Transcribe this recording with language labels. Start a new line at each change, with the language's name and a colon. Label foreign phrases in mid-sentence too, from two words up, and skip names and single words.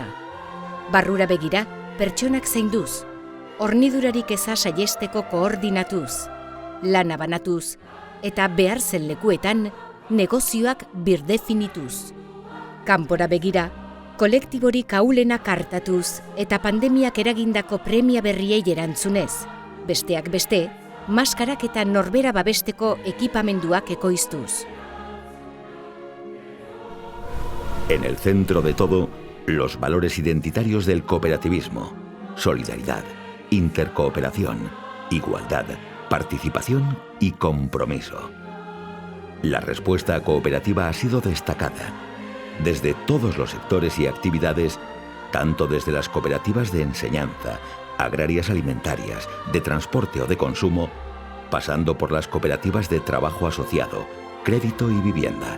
Basque: Barrura begira, pertsonak zainduz, hornidurarik eza saiesteko koordinatuz, lana banatuz, eta behar zen lekuetan, negozioak birdefinituz. Kanpora begira, kolektiborik ahulenak hartatuz eta pandemiak eragindako premia berriei erantzunez, besteak beste, maskarak eta norbera babesteko ekipamenduak ekoiztuz.
Spanish: En el centro de todo, los valores identitarios del cooperativismo: solidaridad, intercooperación, igualdad, participación y compromiso. La respuesta cooperativa ha sido destacada, desde todos los sectores y actividades, tanto desde las cooperativas de enseñanza, agrarias alimentarias, de transporte o de consumo, pasando por las cooperativas de trabajo asociado, crédito y vivienda.